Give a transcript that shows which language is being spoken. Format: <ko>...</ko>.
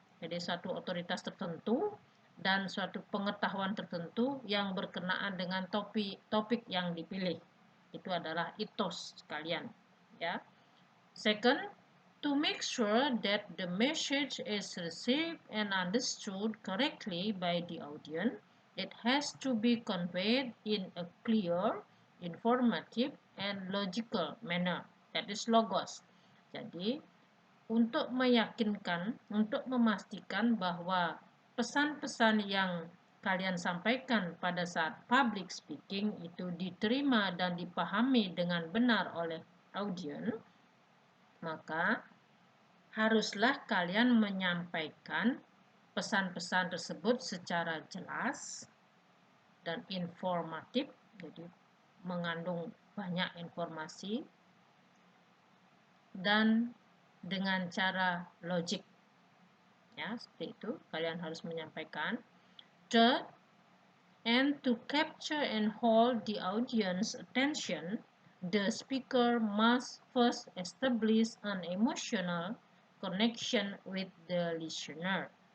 <id>Jadi suatu otoritas tertentu dan suatu pengetahuan tertentu yang berkenaan dengan topik yang dipilih. Itu adalah ethos kalian, ya.</id> <en>Second, to make sure that the message is received and understood correctly by the audience, it has to be conveyed in a clear, informative, and logical manner. That is logos.</en> <id>Jadi, untuk meyakinkan, untuk memastikan bahwa pesan-pesan yang kalian sampaikan pada saat public speaking itu diterima dan dipahami dengan benar oleh audiens, maka haruslah kalian menyampaikan pesan-pesan tersebut secara jelas dan informatif, jadi mengandung banyak informasi dan dengan cara logik. Ya, seperti itu kalian harus menyampaikan.</id> <en>Third, and to capture and hold the audience attention, the speaker must first establish an emotional connection with the listener.</en>